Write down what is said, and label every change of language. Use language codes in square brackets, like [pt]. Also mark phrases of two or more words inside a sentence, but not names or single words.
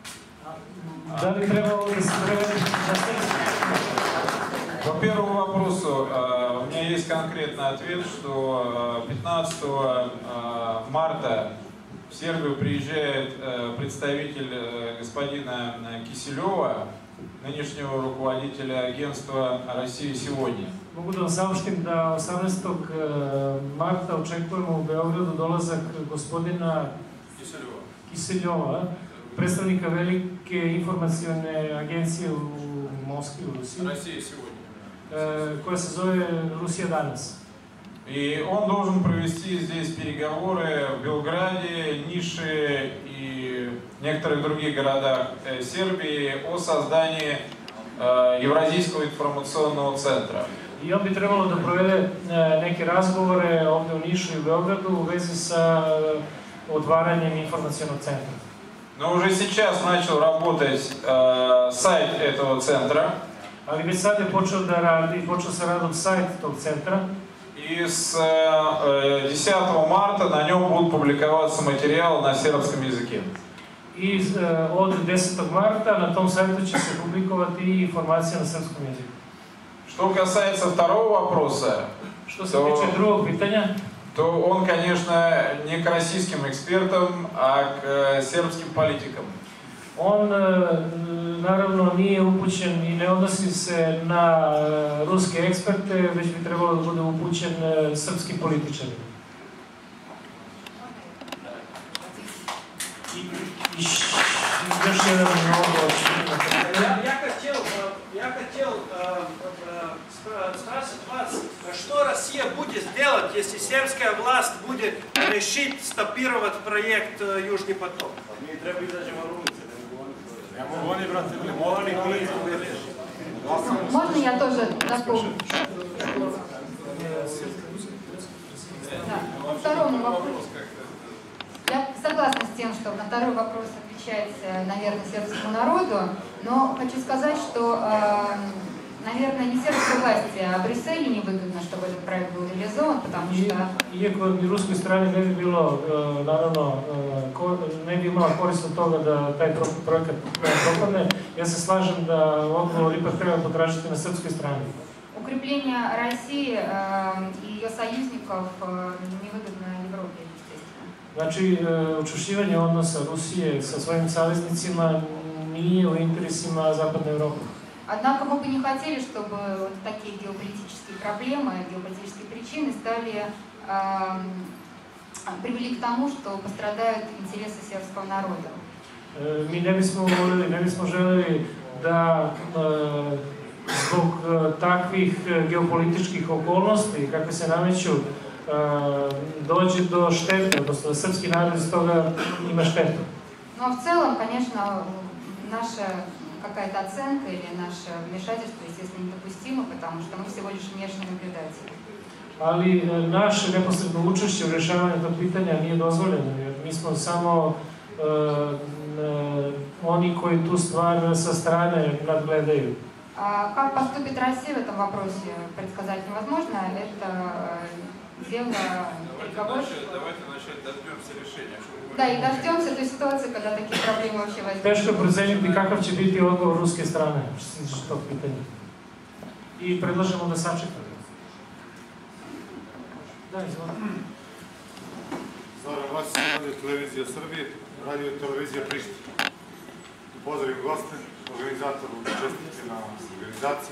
[ru] По первому вопросу у меня есть конкретный ответ, что 15 марта в Сербию приезжает представитель господина Киселева, нынешнего руководителя агентства «Россия сегодня». [sr] Mogu da vam saopštim da 18. marta očekujemo u Beogradu dolazak gospodina Kiseljova, predstavnika velike informacione agencije u Moskvi, u Rusiji, koja se zove Rusija danas. [ru] И он должен провести здесь переговоры в Белграде, Нише и некоторых других городах Сербии о создании Евразийского информационного центра. [sr] I on bi trebalo da provede neke razgovore ovde u Nišu i u Beogradu u vezi sa otvaranjem informacionog centra. [ru] Но уже сейчас начал работать сайт этого центра. [sr] Ali već sad je počeo da radi, počeo sa radom sajt tog centra. [ru] И с 10 марта на нем будут публиковаться материалы на сербском языке. [sr] I od 10. marta na tom sajtu će se publikovati i informacije na srpskom jeziku. [ru] Что касается второго вопроса, [sr] Što se tiče drugog pitanja, [ru] то он, конечно, не к российским экспертам, а к сербским политикам. [sr] on naravno nije upućen i ne odnosi se na ruske eksperte, već bi trebalo da bude upućen srpskim političarima. Još jedan odgovor. [ru] Я хотел спросить вас, что Россия будет делать, если сербская власть будет решить стопировать проект Южный поток? Можно я тоже напомню? Да. По второму вопросу. Я согласна с тем, что на второй вопрос отвечать, наверное, сербскому народу, но хочу сказать, что, наверное, не сербской власти, а Брюсселю невыгодно, чтобы этот проект был реализован, потому что... [sr] Iako ni ruskoj strani ne bi bilo, naravno, ne bi imala korist od toga da taj projekat propadne, ja se slažem da odgovor ipak treba potražiti na srpskoj strani. [ru] Укрепление России и ее союзников невыгодно Европе, естественно. [sr] Znači, učvršćivanje odnosa Rusije sa svojim saveznicima nije u interesima Zapadne Evrope. [ru] Однако мы бы не хотели, чтобы вот такие геополитические проблемы, геополитические причины привели к тому, что пострадают интересы сербского народа. [sr] Mi ne bismo želeli da zbog takvih geopolitičkih okolnosti kakve se nameću dođe do štete, odnosno da srpski narod iz toga ima štetu. [ru] Но в целом, конечно, наша какая-то оценка или наше вмешательство, естественно, недопустимо, потому что мы всего лишь внешний наблюдатель. [sr] Ali naše neposredno učešće u rješavanju tog pitanja nije dozvoljeno, jer mi smo samo oni koji tu stvar sa strane nadgledaju. [ru] Как поступит Россия в этом вопросе, предсказать невозможно. Это дело переговорщиков. Давайте начать, дождемся решения. Да, и дождемся той ситуации, когда такие проблемы вообще возникнут. [sr] Teško proceniti kakav će biti odgovor ruske strane što se tiče tog pitanja. I predlažemo da sačekamo. Da, izvolite. Zoran Vasić, Radio Televizija Srbije, Radio Televizija Priština. Pozdravim goste, organizatoru, čestitke na organizaciji.